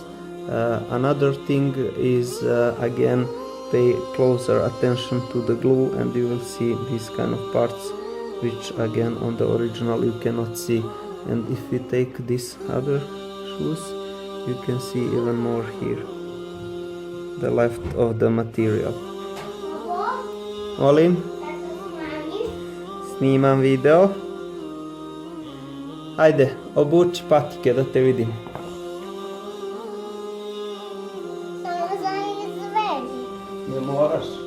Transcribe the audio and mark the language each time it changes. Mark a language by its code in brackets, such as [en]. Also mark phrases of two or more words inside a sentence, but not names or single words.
[en] Another thing is, again, pay closer attention to the glue and you will see these kind of parts which again on the original you cannot see. And if we take these other shoes, you can see even more here, the left of the material. [sr] Molim? Snimam video. Ajde, obuči patike da te vidim. Samo za izvedi. Ne moraš.